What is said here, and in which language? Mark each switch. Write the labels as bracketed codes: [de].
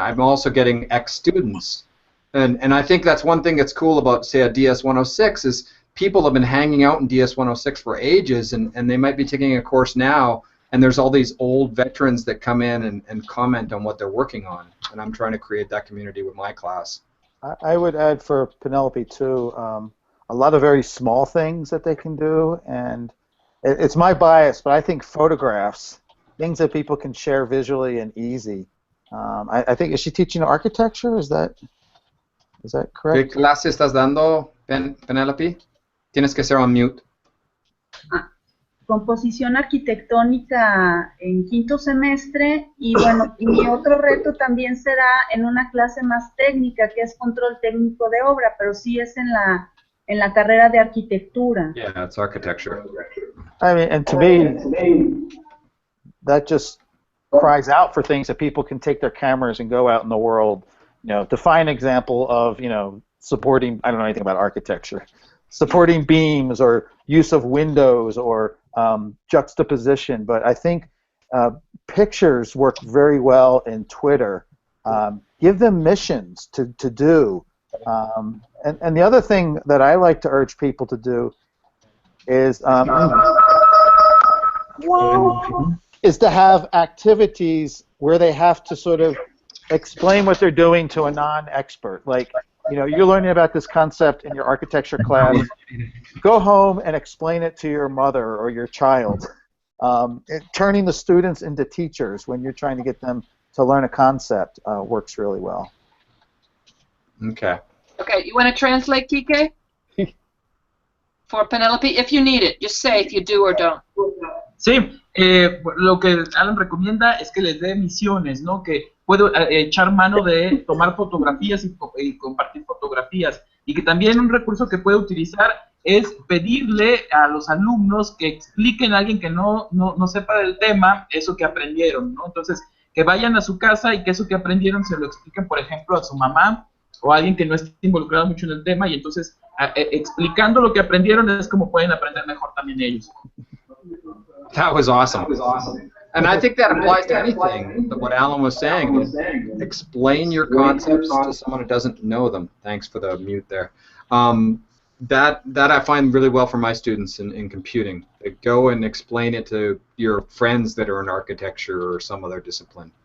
[en] And I'm also getting ex-students. And I think that's one thing that's cool about, say, a DS106 is people have been hanging out in DS106 for ages, and they might be taking a course now, and there's all these old veterans that come in and comment on what they're working on, and I'm trying to create that community with my class. I would add for Penelope, too, a lot of very small things that they can do, and it's my bias, but I think photographs, things that people can share visually and easy. I think, is she teaching architecture? Is that correct? [es] ¿Qué clase estás dando, Penelope? Tienes que ser [en] on mute. [es] Composición arquitectónica en 5º semestre y bueno, y mi otro reto también será en una clase más técnica que es control técnico de obra, pero sí es en la carrera de arquitectura. [en] Yeah, it's architecture. I mean, and to me, that just cries out for things that people can take their cameras and go out in the world, to find an example of, supporting, I don't know anything about architecture, supporting beams or use of windows or juxtaposition, but I think pictures work very well in Twitter. Give them missions to do. And the other thing that I like to urge people to do is to have activities where they have to sort of explain what they're doing to a non-expert. Like, you're learning about this concept in your architecture class. Go home and explain it to your mother or your child. Turning the students into teachers when you're trying to get them to learn a concept works really well. Okay. Okay, you want to translate, Kike? For Penelope, if you need it, just say if you do or don't. [es] Sí, lo que Alan recomienda es que les dé misiones, ¿no? Que puedo echar mano de tomar fotografías y compartir fotografías. Y que también un recurso que puede utilizar es pedirle a los alumnos que expliquen a alguien que no sepa del tema eso que aprendieron, ¿no? Entonces, que vayan a su casa y que eso que aprendieron se lo expliquen, por ejemplo, a su mamá o a alguien que no esté involucrado mucho en el tema, y entonces explicando lo que aprendieron es como pueden aprender mejor también ellos. [en] That was awesome. And I think that applies to anything, what Alan was saying. Explain your concepts to someone who doesn't know them. Thanks for the mute there. That I find really well for my students in computing. They go and explain it to your friends that are in architecture or some other discipline.